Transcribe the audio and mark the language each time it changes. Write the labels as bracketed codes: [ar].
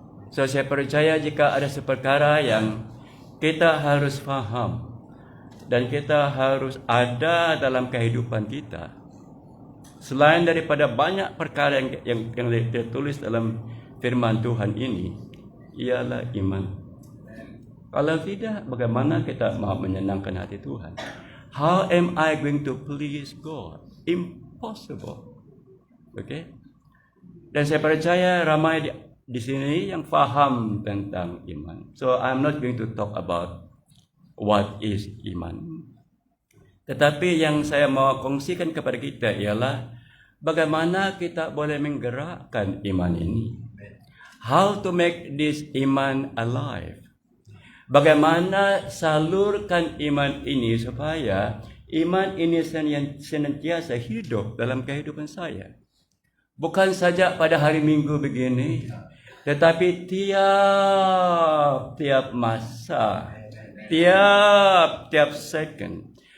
[ms] So saya percaya jika ada seperkara yang kita harus faham dan kita harus ada dalam kehidupan kita, selain daripada banyak perkara yang ditulis dalam firman Tuhan ini, ialah iman. Kalau tidak, bagaimana kita mau menyenangkan hati Tuhan? [en] How am I going to please God? Impossible. Okay? [ms] Dan saya percaya ramai di sini yang faham tentang iman. [en] So I'm not going to talk about what is iman. [ms] Tetapi yang saya mau kongsikan kepada kita ialah bagaimana kita boleh menggerakkan iman ini. [en] How to make this iman alive. [ms] Bagaimana salurkan iman ini supaya iman ini senantiasa hidup dalam kehidupan saya. Bukan saja pada hari Minggu begini, tetapi tiap masa, tiap second.